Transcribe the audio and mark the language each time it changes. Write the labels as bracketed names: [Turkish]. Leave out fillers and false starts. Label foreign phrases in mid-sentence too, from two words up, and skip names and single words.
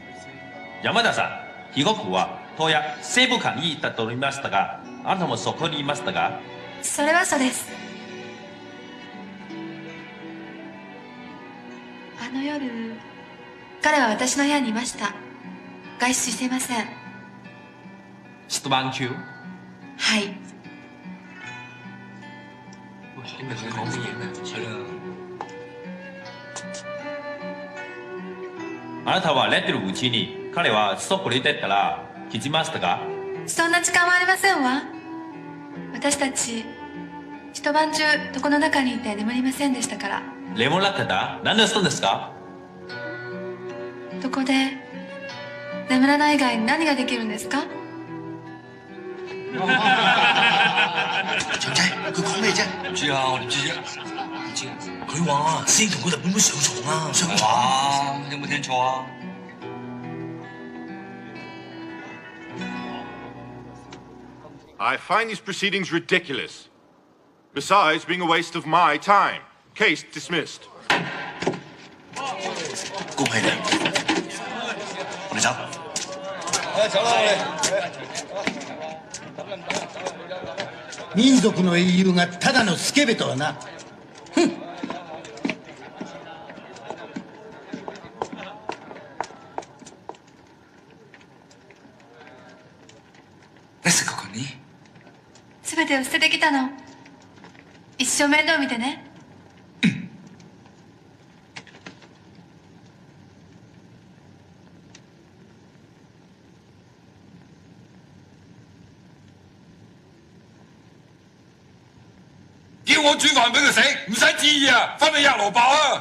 [Japanese] 山田さん、被告は当夜西部館に行ったと言いましたが、あなたもそこにいましたか？それはそうです。あの夜、彼は私の部屋にいました。外出していません。一晩中？はい。 [Cantonese] 你咪佢講乜嘢咩？係啦。 [Japanese] あなたは寝てるうちに彼はそこに出たら気づきましたか？そんな時間はありませんわ。私たち一晩中床の中にいて眠りませんでしたから。眠らなかった？何をしたんですか？床で眠らない以外に何ができるんですか？ [Cantonese] 長仔，佢講咩啫？唔知啊，我點知啫？唔知啊。佢話師兄同個日本妹上床啊！上床啊！有冇聽錯啊？ [English] I find these proceedings ridiculous. Besides being a waste of my time. Case dismissed. [Cantonese] 恭喜你，我哋走。走啦， [Japanese] 民族の英雄がただのスケベとはな。ふん。すべてを捨ててきたの。一生面倒見てね。 [Cantonese] 叫我煮飯俾佢食，唔使旨意啊，翻去吔蘿蔔啊！